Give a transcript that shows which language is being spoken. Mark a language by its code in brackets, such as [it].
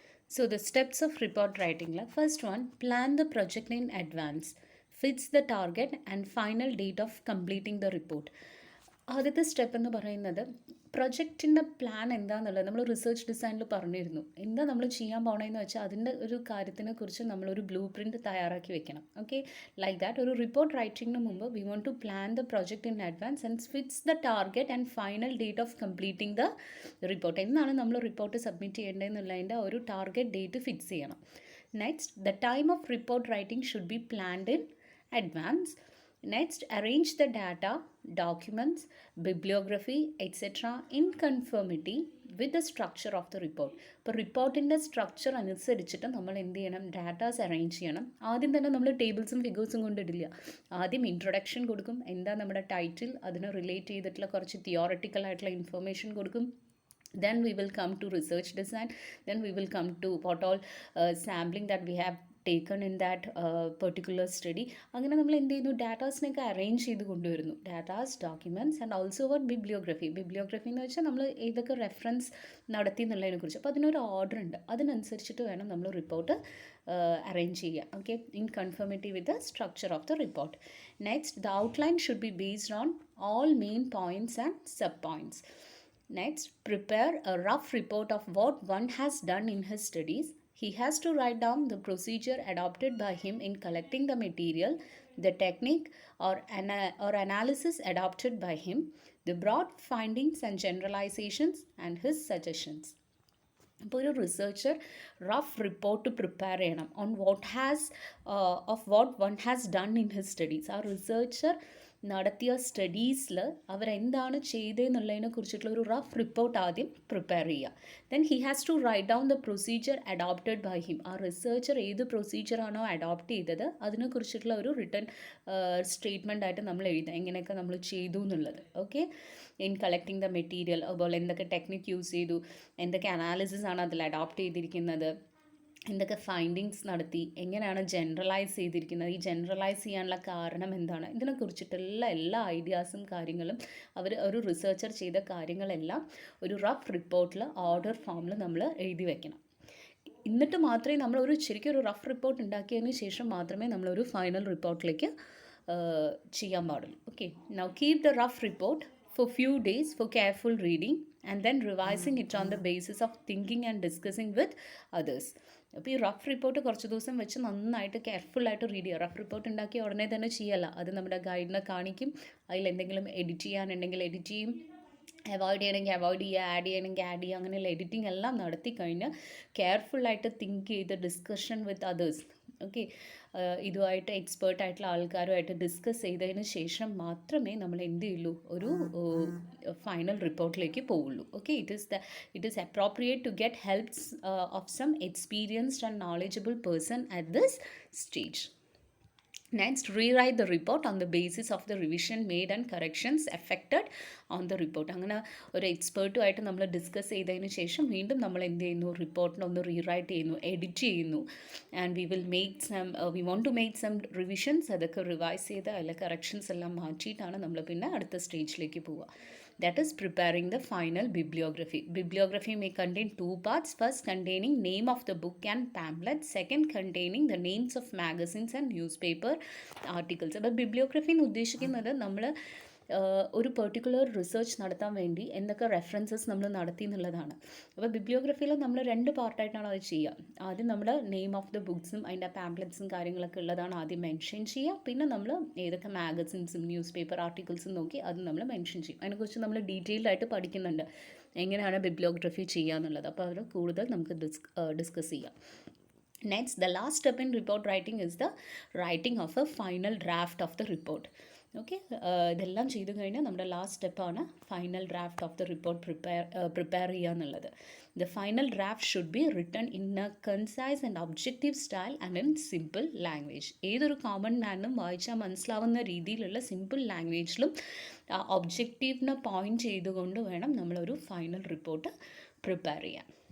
[en] So the steps of report writing. First one, plan the project in advance, fix the target and final date of completing the report. [ml] ആദ്യത്തെ step എന്ന് പറയുന്നത് പ്രൊജക്റ്റിൻ്റെ plan എന്താണെന്നുള്ളത് നമ്മൾ research ഡിസൈനിൽ പറഞ്ഞിരുന്നു. എന്താ നമ്മൾ ചെയ്യാൻ പോകണമെന്ന് വെച്ചാൽ അതിൻ്റെ ഒരു കാര്യത്തിനെ കുറിച്ച് നമ്മളൊരു ബ്ലൂ പ്രിൻറ്റ് തയ്യാറാക്കി വെക്കണം. [en] okay, like that [ml] ഒരു റിപ്പോർട്ട് റൈറ്റിങ്ങിന് മുമ്പ് [en] We want to plan the project in advance and fix the target and final date of completing the report. [ml] എന്നാണ് നമ്മൾ റിപ്പോർട്ട് സബ്മിറ്റ് ചെയ്യേണ്ടതെന്നുള്ളതിൻ്റെ ഒരു ടാർഗറ്റ് ഡേറ്റ് ഫിക്സ് ചെയ്യണം. [en] Next, the time of report writing should be planned in advance. Next, arrange the data, documents, bibliography, etc. in conformity with the structure of the report. [ml] ഇപ്പോൾ റിപ്പോർട്ടിൻ്റെ structure അനുസരിച്ചിട്ട് നമ്മൾ എന്ത് ചെയ്യണം, datas arrange ചെയ്യണം. ആദ്യം തന്നെ നമ്മൾ ടേബിൾസും ഫിഗേഴ്സും കൊണ്ടിടില്ല. ആദ്യം ഇൻട്രൊഡക്ഷൻ കൊടുക്കും, എന്താ നമ്മുടെ ടൈറ്റിൽ, അതിന് റിലേറ്റ് ചെയ്തിട്ടുള്ള കുറച്ച് തിയോററ്റിക്കൽ ആയിട്ടുള്ള ഇൻഫർമേഷൻ കൊടുക്കും. [en] Then we will come to research design. Then we will come to what all sampling that we have taken in that particular study. [ml] അങ്ങനെ നമ്മൾ എന്ത് ചെയ്യുന്നു, ഡാറ്റാസിനൊക്കെ അറേഞ്ച് ചെയ്ത് കൊണ്ടുവരുന്നു. [en] Datas, documents and also what bibliography. [ml] Bibliography എന്ന് വെച്ചാൽ നമ്മൾ ഏതൊക്കെ റെഫറൻസ് നടത്തി എന്നുള്ളതിനെ കുറിച്ച്. അപ്പോൾ അതിനൊരു ഓർഡർ ഉണ്ട്, അതിനനുസരിച്ചിട്ട് വേണം നമ്മൾ റിപ്പോർട്ട് അറേഞ്ച് ചെയ്യുക. [en] Okay, in conformity with the structure of the report. Next, the outline should be based on all main points and sub points. Next, prepare a rough report of what one has done in his studies. He has to write down the procedure adopted by him in collecting the material, the technique or analysis adopted by him, the broad findings and generalizations, and his suggestions. [ml] ഇപ്പോൾ ഒരു researcher rough report prepare ചെയ്യണം [en] On what one has done in his studies. [ml] ആ researcher നടത്തിയ സ്റ്റഡീസിൽ അവരെന്താണ് ചെയ്തതെന്നുള്ളതിനെ കുറിച്ചിട്ടുള്ള ഒരു rough report ആദ്യം prepare ചെയ്യുക. [en] Then he has to write down the procedure adopted by him. [ml] ആ റിസർച്ചർ ഏത് പ്രൊസീജിയറാണോ അഡോപ്റ്റ് ചെയ്തത് അതിനെക്കുറിച്ചിട്ടുള്ള ഒരു റിട്ടേൺ സ്റ്റേറ്റ്മെൻ്റ് ആയിട്ട് നമ്മൾ എഴുതുക, എങ്ങനെയൊക്കെ നമ്മൾ ചെയ്തു എന്നുള്ളത്. Okay, [en] in collecting the material, [ml] അതുപോലെ എന്തൊക്കെ ടെക്നിക്ക് യൂസ് ചെയ്തു, എന്തൊക്കെ അനാലിസിസ് ആണ് അതിൽ അഡോപ്റ്റ് ചെയ്തിരിക്കുന്നത്, എന്തൊക്കെ ഫൈൻഡിങ്സ് നടത്തി, എങ്ങനെയാണ് ജനറലൈസ് ചെയ്തിരിക്കുന്നത്, ഈ ജനറലൈസ് ചെയ്യാനുള്ള കാരണം എന്താണ്, ഇതിനെക്കുറിച്ചിട്ടുള്ള എല്ലാ ഐഡിയാസും കാര്യങ്ങളും ഒരു റിസർച്ചർ ചെയ്ത കാര്യങ്ങളെല്ലാം ഒരു റഫ് റിപ്പോർട്ടിൽ ഓർഡർ ഫോമിൽ നമ്മൾ എഴുതി വയ്ക്കണം. എന്നിട്ട് മാത്രമേ നമ്മൾ ശരിക്കും ഒരു റഫ് റിപ്പോർട്ട് ഉണ്ടാക്കിയതിന് ശേഷം മാത്രമേ നമ്മളൊരു ഫൈനൽ റിപ്പോർട്ടിലേക്ക് ചെയ്യാൻ പാടുള്ളൂ. [en] Okay, now keep the rough report for few days for careful reading and then revising it on the basis of thinking and discussing with others. [ml] അപ്പോൾ ഈ റഫ് റിപ്പോർട്ട് കുറച്ച് ദിവസം വെച്ച് നന്നായിട്ട് കെയർഫുള്ളായിട്ട് റീഡ് ചെയ്യുക. റഫ് റിപ്പോർട്ട് ഉണ്ടാക്കി ഉടനെ തന്നെ ചെയ്യല്ല, അത് നമ്മുടെ ഗൈഡിനെ കാണിക്കും. അതിൽ എന്തെങ്കിലും എഡിറ്റ് ചെയ്യാനുണ്ടെങ്കിൽ എഡിറ്റ് ചെയ്യും, അവോയ്ഡ് ചെയ്യണമെങ്കിൽ അവോയ്ഡ് ചെയ്യുക, ആഡ് ചെയ്യണമെങ്കിൽ ആഡ് ചെയ്യുക. അങ്ങനെയുള്ള എഡിറ്റിംഗ് എല്ലാം നടത്തി കഴിഞ്ഞ് കെയർഫുള്ളായിട്ട് തിങ്ക് ചെയ്ത് [en] discussion with others, [ml] ഓക്കെ, ഇതുമായിട്ട് എക്സ്പേർട്ടായിട്ടുള്ള ആൾക്കാരുമായിട്ട് ഡിസ്കസ് ചെയ്തതിന് ശേഷം മാത്രമേ നമ്മൾ എന്ത് ചെയ്യുള്ളൂ, ഒരു ഫൈനൽ റിപ്പോർട്ടിലേക്ക് പോവുള്ളൂ. [en] Okay, it is appropriate to get helps of some experienced and knowledgeable person at this stage. Next, rewrite the report on the basis of the revision made and corrections effected on the report. [ml] അങ്ങനെ ഒരു എക്സ്പേർട്ടുമായിട്ട് നമ്മൾ discuss ചെയ്തതിന് ശേഷം വീണ്ടും നമ്മൾ എന്ത് ചെയ്യുന്നു, റിപ്പോർട്ടിനൊന്ന് rewrite ചെയ്യുന്നു, എഡിറ്റ് ചെയ്യുന്നു. [en] And we want to make some revisions. [ml] അതൊക്കെ റിവൈസ് ചെയ്ത് അതിലെ കറക്ഷൻസ് എല്ലാം മാറ്റിയിട്ടാണ് നമ്മൾ പിന്നെ അടുത്ത സ്റ്റേജിലേക്ക് പോവുക. [en] That is preparing the final bibliography. Bibliography may contain two parts. First, containing name of the book and pamphlet. Second, containing the names of magazines and newspaper articles. [ml] അപ്പോൾ ബിബ്ലിയോഗ്രഫി എന്ന് ഉദ്ദേശിക്കുന്നത് നമ്മൾ ഒരു പെർട്ടിക്കുലർ റിസർച്ച് നടത്താൻ വേണ്ടി എന്തൊക്കെ references നമ്മൾ നടത്തി എന്നുള്ളതാണ്. അപ്പോൾ ബിബ്ലിയോഗ്രഫിയിൽ നമ്മൾ 2 പാർട്ടായിട്ടാണ് അത് ചെയ്യുക. ആദ്യം നമ്മൾ [en] name of the ബുക്സും [ml] അതിൻ്റെ പാംപ്ലെറ്റ്സും കാര്യങ്ങളൊക്കെ ഉള്ളതാണ് ആദ്യം മെൻഷൻ ചെയ്യുക. പിന്നെ നമ്മൾ ഏതൊക്കെ മാഗസിൻസും ന്യൂസ് പേപ്പർ ആർട്ടിക്കിൾസും നോക്കി അത് നമ്മൾ മെൻഷൻ ചെയ്യും. അതിനെക്കുറിച്ച് നമ്മൾ ഡീറ്റെയിൽഡ് ആയിട്ട് പഠിക്കുന്നുണ്ട്, എങ്ങനെയാണ് ബിബ്ലിയോഗ്രഫി ചെയ്യുക എന്നുള്ളത്. അപ്പോൾ അത് കൂടുതൽ നമുക്ക് ഡിസ്കസ് ചെയ്യാം. [en] Next, the last step in report writing is the writing of a final draft of the report. [ml] Okay, ഇതെല്ലാം ചെയ്തു കഴിഞ്ഞാൽ നമ്മുടെ ലാസ്റ്റ് സ്റ്റെപ്പാണ് [en] final draft of the report [ml] prepare ചെയ്യുക എന്നുള്ളത്. [en] The final draft should be written in a concise and objective style and in simple language. [ml] ഏതൊരു common മാനും വായിച്ചാൽ മനസ്സിലാവുന്ന രീതിയിലുള്ള സിമ്പിൾ ലാംഗ്വേജിലും ഒബ്ജക്റ്റീവിനെ പോയിൻറ്റ് ചെയ്തുകൊണ്ട് വേണം നമ്മളൊരു ഫൈനൽ റിപ്പോർട്ട് പ്രിപ്പയർ ചെയ്യാൻ.